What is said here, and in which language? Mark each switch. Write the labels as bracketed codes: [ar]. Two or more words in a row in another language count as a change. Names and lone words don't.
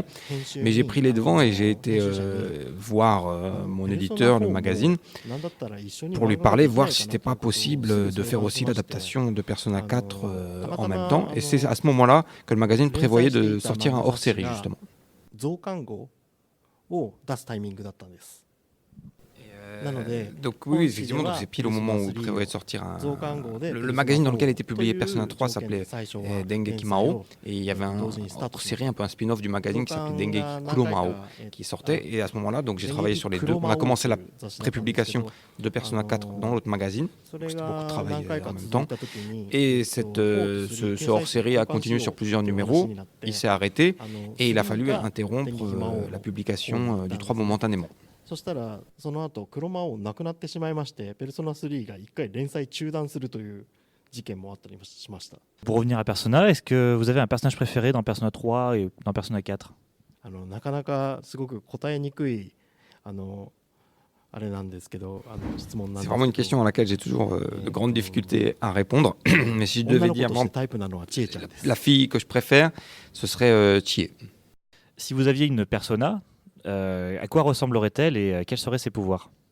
[fr] Mais j'ai pris les devants et j'ai été voir mon éditeur, le magazine, pour lui parler, voir si c'était pas possible de faire aussi l'adaptation de Persona 4 en même temps. Et c'est à ce moment-là que le magazine prévoyait de sortir un hors-série, justement. [ja] 増刊号を出すタイミングだったんです。 [fr] Donc oui, effectivement, donc c'est pile au moment où il prévoyait de sortir le magazine dans lequel était publié Persona 3 s'appelait Dengeki Mao, et il y avait un hors-série, un peu un spin-off du magazine qui s'appelait Dengeki Kuromao qui sortait, et à ce moment-là, donc j'ai travaillé sur les deux. On a commencé la prépublication de Persona 4 dans l'autre magazine, donc c'était beaucoup de travail en même temps, et ce hors-série a continué sur plusieurs numéros, il s'est arrêté, et il a fallu interrompre la publication du 3 momentanément. [ja] そしたらその後クロマオなくなってしまいましてペルソナ3が1回連載中断するという事件もあったりしました。 [fr] Pour revenir à Persona, est-ce que vous avez un personnage préféré dans Persona 3 et dans Persona 4? [ja] なかなかすごく答えにくい [fr] C'est vraiment une question à laquelle j'ai toujours de grandes difficultés à répondre. Mais si je devais dire la fille que je préfère, ce serait Chie. Si vous aviez une persona, à quoi ressemblerait-elle et quels seraient ses pouvoirs?